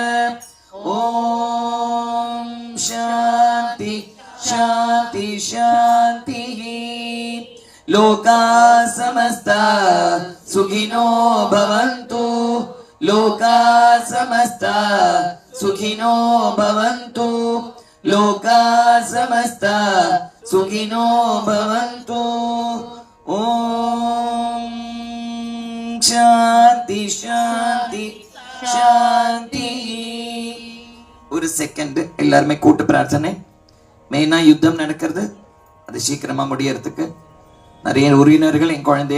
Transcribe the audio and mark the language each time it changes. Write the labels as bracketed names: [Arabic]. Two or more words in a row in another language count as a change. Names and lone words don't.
[Sanskrit] ओम शांति शांति शांति लोका समस्ता सुखिनो भवन्तु लोका समस्ता सुखिनो भवन्तु लोका समस्ता सुखिनो भवन्तु ओम शांति शांति शांति [Tamil] ஒரு செகண்ட் எல்லாருமே கூட்டு பிரார்த்தனை மெயினா யுத்தம் நடக்கிறது அது சீக்கிரமா முடியறதுக்கு நிறைய உறவினர்கள் என் குழந்தை